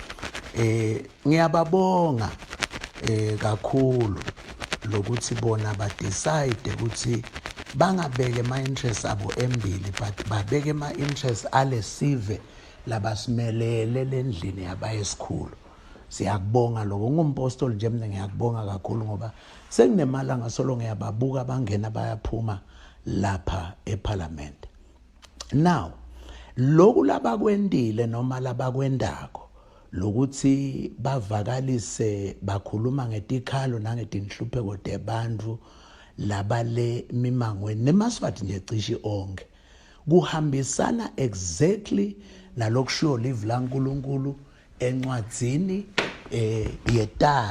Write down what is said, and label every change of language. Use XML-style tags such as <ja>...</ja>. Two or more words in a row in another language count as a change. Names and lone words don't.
<ss>Ngiyababonga kakhulu lokuthi bona badecide ukuthi bangabeke ama-interest abo embili, but babeke ama-interest alesive labasimelele lendlini yabayesikhulu. Siyakubonga lokho, ngumpostoli nje mina ngiyakubonga kakhulu ngoba senginemali ngasolo ngiyababuka bangena bayaphuma lapha ePhalamende. Now lokhu labakwendile noma labakwendako lokuthi bavakalise bakhuluma ngetikhalo nangetinhlupheko tebantu labale mimangweni neMaswati nje cishi onke, kuhambisana exactly nalokushiwo live laNkulunkulu encwadzini yetaga.</ss>